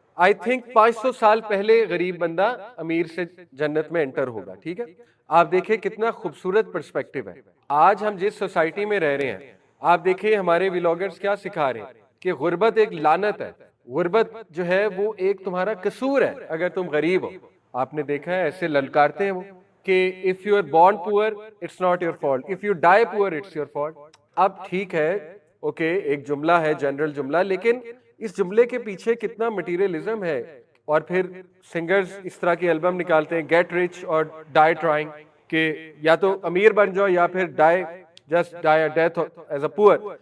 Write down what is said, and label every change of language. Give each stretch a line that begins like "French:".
Urdu: I think 500 سال پہلے غریب بندہ امیر سے جنت میں انٹر ہوگا, ٹھیک ہے. آپ دیکھیں کتنا خوبصورت پرسپیکٹو ہے. آج ہم جس سوسائٹی میں رہ رہے ہیں, آپ دیکھیں ہمارے ویلاگرز کیا سکھا رہے ہیں کہ غربت ایک لعنت ہے, غربت جو ہے وہ ایک تمہارا قصور ہے اگر تم غریب ہو. آپ نے دیکھا ہے ایسے للکارتے ہیں وہ کہ
English: if you are born poor it's not your fault, if you die poor it's your fault.
Urdu: اب ٹھیک ہے, اوکے, ایک جملہ ہے جنرل جملہ, لیکن اس جملے کے پیچھے کتنا مٹیریلزم ہے. اور پھر سنگرز اس طرح کی البم نکالتے ہیں گیٹ رچ اور ڈائی ٹرائنگ, کہ یا تو امیر بن جاؤ یا پھر
English: Die just die a death as a poor.